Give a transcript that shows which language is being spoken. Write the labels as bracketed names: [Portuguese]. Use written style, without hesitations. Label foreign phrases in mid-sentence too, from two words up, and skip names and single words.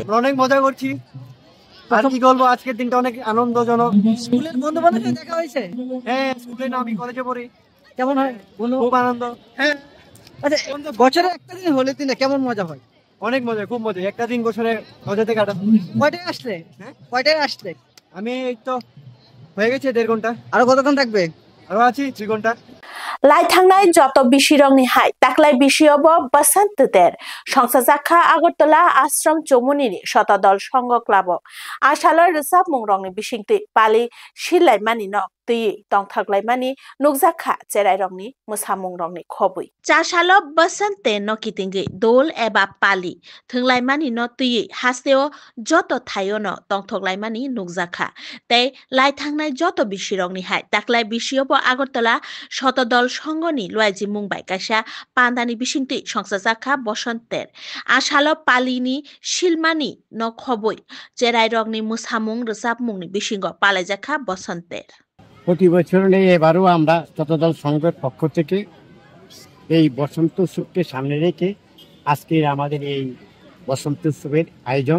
[Bangla] অনেক মজা করছি আর কি বলবো আজকের দিনটা অনেক আনন্দজনক স্কুলের বন্ধু বান্ধবের দেখা হয়েছে হ্যাঁ স্কুলে না আমি কলেজে পড়ি কেমন হয় খুব আনন্দ হ্যাঁ আচ্ছা বছরে একটা দিন হোলির দিনে কেমন মজা হয় অনেক মজা খুব মজা একটা দিন বছরে মজাতে কাটা কয়টায় আসলে হ্যাঁ কয়টায় আসলে আমি এই তো হয়ে গেছে 1.5 ঘন্টা আরো কতক্ষণ থাকবে আরো আছি 3 ঘন্টা [Kok Borok] Lai thangnai joto bisirong ni hai taklai bisiobo Basant der songsajaka Agartala Ashram Chomuni ni shotodol songo klabo ashalo resap mungrong ni bisingti pali silai mani no tui tongthaklai mani nukjakha cherai rong ni musamung rong ni khobui chasalo Basante no kitingi dol eba pali thunglai mani no tui hasteo joto thayo no tongthaklai mani nukjakha tei lai thangnai joto bisirong ni hai taklai bisiobo Agartala shotodol সংঘনি লয়াজি মুম্বাই কাইসা পান্দানি বিসিংতি সংসার জাখা বসন্তের আশালো পালিনি শিলমানি ন খবই চেরাই রগনি মুসামুং রসাব মুংনি বিসিংগ পালাইজাখা বসন্তের [Bangla] প্রতি বছর নেই, এবারও আমরা শতদল সংঘের পক্ষ থেকে এই বসন্ত উৎসবকে সামনে রেখে আজকের আমাদের এই বসন্ত উৎসবের আয়োজন।